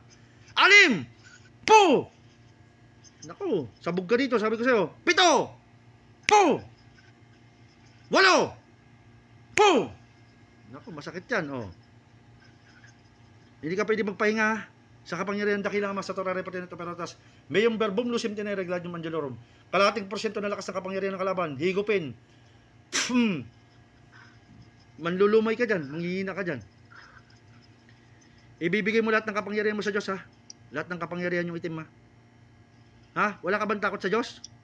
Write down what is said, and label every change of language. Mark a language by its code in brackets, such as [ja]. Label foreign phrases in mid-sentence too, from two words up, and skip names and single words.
[tl] Alim! Po! Naku, sabog ka dito. Sabi ko sa'yo. 7! Po! 8! Po! Naku, masakit yan, Hindi ka pwede magpahinga sa kapangyarihan dakilang ama sa torare pati nito perotas. [la] Mayong verbum lucem tenere gladium angelorum. [tl] Kalahating porsyento na lakas ng kapangyarihan ng kalaban. Higupin. Manlulumay ka dyan. Manghihina ka dyan. Ibibigay mo lahat ng kapangyarihan mo sa Diyos, ha? Lahat ng kapangyarihan yung itim, ha? Wala ka bang takot sa Diyos?